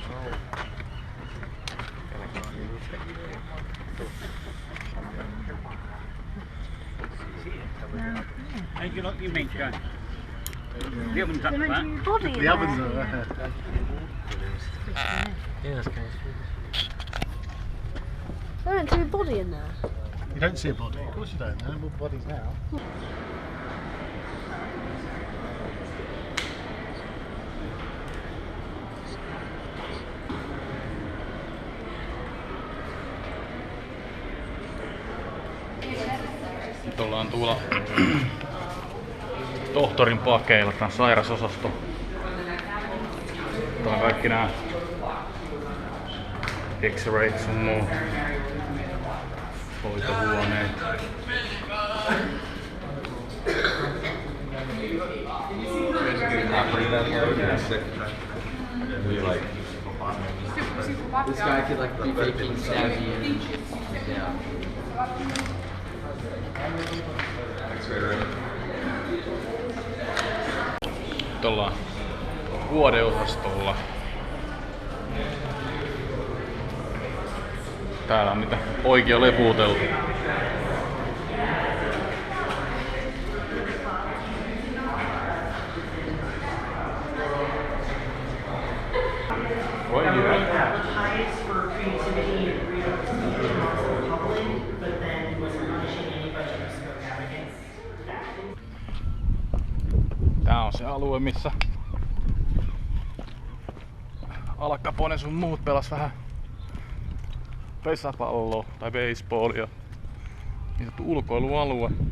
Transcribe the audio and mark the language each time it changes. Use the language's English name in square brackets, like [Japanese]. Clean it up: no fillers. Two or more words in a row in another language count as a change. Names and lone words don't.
[English] How do you like your meat going? The oven's up the back. The oven's up there. Yeah, that's kind I don't see a body in there. You don't see a body. Of course you don't. No more bodies now. [Finnish] Nyt ollaan tuolla tohtorin pakeilla, tää on sairasosasto. Tää on kaikki nää X-rayt sun muu. Hoitohuoneet. [English] This guy could like be faking savvy and yeah. [Finnish] Nyt ollaan vuodeosastolla. Täällä on niitä poikia lepuuteltu. Voi hyvä. [English] Highest for creativity and freedom of public, but then wasn't punishing anybody who spoke out against that. [Finnish] Tää on se alue, missä Al Capone sun muut pelas vähän pesäpalloa tai baseballia. Niin sanottu ulkoilualue.